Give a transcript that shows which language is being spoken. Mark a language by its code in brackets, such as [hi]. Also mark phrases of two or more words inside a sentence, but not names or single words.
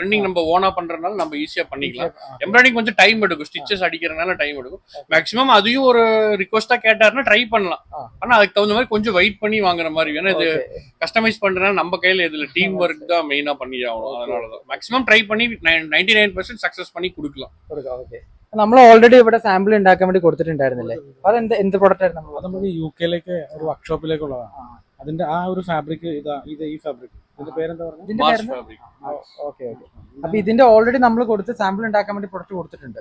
[ta] பிரிண்டிங் நம்ம ஓனா பண்றதுனால நம்ம ஈஸியா பண்ணிக்கலாம். எம்ப்ராய்டிங் கொஞ்சம் டைம் எடுக்கும், ஸ்டிச்சஸ் அடிக்கிறதுனால டைம் எடுக்கும். மேக்ஸிமம் அதையும் ஒரு ரிக்வஸ்டா கேட்டாருன்னா ட்ரை பண்ணலாம். ஆனா அதுக்கு தகுந்த மாதிரி கொஞ்சம் வெயிட் பண்ணி வாங்குற மாதிரி வேணும். இது கஸ்டமைஸ் பண்றதுனால நம்ம கையில இதுல [en] team work [ta] தான் மெயினா பண்ணி ஆகணும். அதனாலதான் மேக்ஸிமம் ட்ரை பண்ணி 99% സക്സസ് பண்ணி കൊടുக்கலாம். [ml] നമ്മൾ ഓൾറെഡി ഇവിടെ സാമ്പിൾ ഉണ്ടാക്കാൻ വേണ്ടി കൊടുത്തിട്ടുണ്ടായിരുന്നില്ലേ? അത് എന്ത് പ്രൊഡക്റ്റ് ആയിരുന്നു? അത് നമുക്ക് UK ഒരു വർക്ക്ഷോപ്പിലേക്കുള്ളതാണ്. അതിന്റെ ആ ഒരു ഫാബ്രിക് ഈ ഫാബ്രിക് ഇതിന്റെ പേരെന്താ പറഞ്ഞത്? ഓക്കെ. അപ്പൊ ഇതിന്റെ ഓൾറെഡി നമ്മൾ കൊടുത്ത് സാമ്പിൾ ഉണ്ടാക്കാൻ വേണ്ടി പ്രൊഡക്റ്റ് കൊടുത്തിട്ടുണ്ട്.